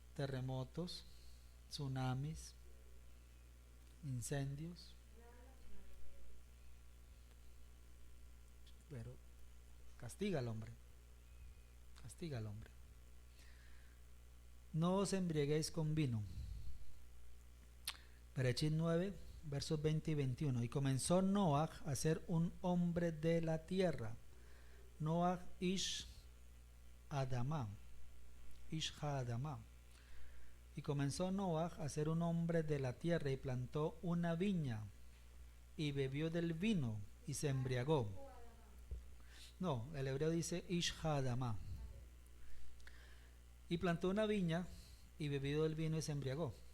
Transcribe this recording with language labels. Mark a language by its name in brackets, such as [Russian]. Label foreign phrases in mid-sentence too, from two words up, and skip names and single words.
[Spanish] terremotos, tsunamis, incendios, pero castiga al hombre, castiga al hombre. No os embriaguéis con vino. Berechit 9, versos 20 y 21. Y comenzó Noach a ser un hombre de la tierra. [Hebrew] נח איש אדמה. איש אדמה. [Spanish] Y comenzó Noach a ser un hombre de la tierra y plantó una viña y bebió del vino y se embriagó. No, el hebreo dice [Hebrew] איש אדמה. [Spanish] Y plantó una viña y bebió del vino y se embriagó.